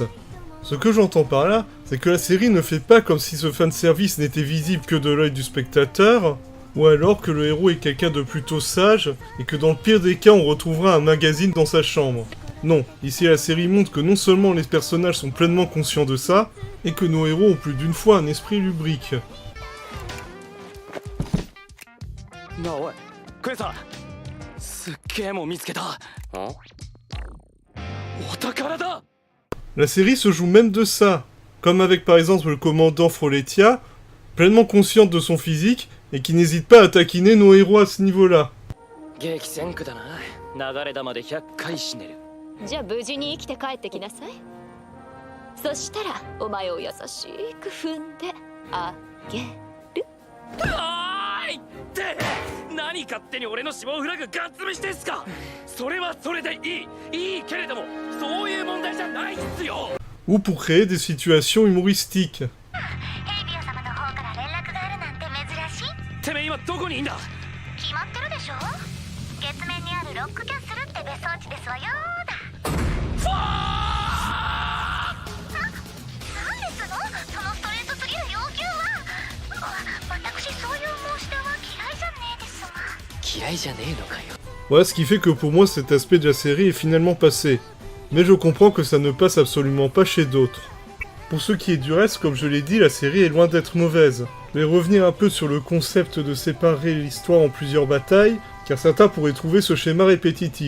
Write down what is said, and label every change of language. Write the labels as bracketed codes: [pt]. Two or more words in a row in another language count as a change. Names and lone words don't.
[fr] Ce que j'entends par là, c'est que la série ne fait pas comme si ce fanservice n'était visible que de l'œil du spectateur, ou alors que le héros est quelqu'un de plutôt sage, et que dans le pire des cas on retrouvera un magazine dans sa chambre. Non, ici la série montre que non seulement les personnages sont pleinement conscients de ça, et que nos héros ont plus d'une fois un esprit lubrique. [ja] なあおいクエサすっげえもん見つけたお宝だ [fr] La série se joue même de ça, comme avec par exemple le commandant Froletia, pleinement consciente de son physique et qui n'hésite pas à taquiner nos héros à ce niveau-là. [ja] 激戦区だな流れ弾で100回死ねるじゃあ無事に生きて帰ってきなさい。そしたらお前を優しく踏んであげる。おーいって何勝手に俺の死亡フラグガッツリしてんすかそれはそれでいいけれどもそういう問題じゃないっすよ [fr] Ou pour créer des situations humoristiques. [ja] ヘイビア様の方から連絡があるなんて珍しい。てめえ今どこにいんだ決まってるでしょ。月面にあるロックキャッスルって別荘地ですわよーだ。なんですのそのストレートすぎる要求は。私そういう申し出は嫌いじゃねえですが。嫌いじゃねえのかよ [fr] Voilà ce qui fait que pour moi cet aspect de la série est finalement passé. Mais je comprends que ça ne passe absolument pas chez d'autres. Pour ce qui est du reste, comme je l'ai dit, la série est loin d'être mauvaise. Mais revenir un peu sur le concept de séparer l'histoire en plusieurs batailles, car certains pourraient trouver ce schéma répétitif.